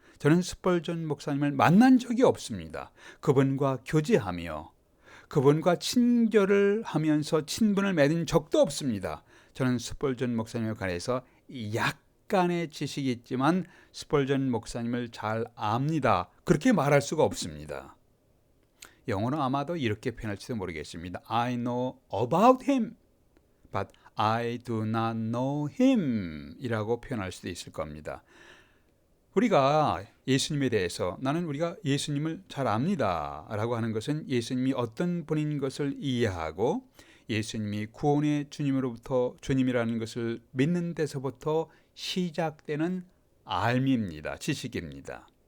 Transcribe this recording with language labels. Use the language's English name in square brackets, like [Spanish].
[Korean] 저는 스펄전 목사님을 만난 적이 없습니다. 그분과 교제하며 그분과 친교를 하면서 친분을 맺은 적도 없습니다. 저는 스펄전 목사님에 관해서 약간의 지식이 있지만 스펄전 목사님을 잘 압니다. 그렇게 말할 수가 없습니다. 영어는 아마도 이렇게 표현할지도 모르겠습니다. [English] I know about him, but I do not know him [Korean] 이라고 표현할 수도 있을 겁니다. 우리가 예수님에 대해서 우리가 예수님을 잘 압니다 라고 하는 것은 예수님이 어떤 분인 것을 이해하고 예수님이 구원의 주님이라는 것을 믿는 데서부터 시작되는 알미입니다. 지식입니다.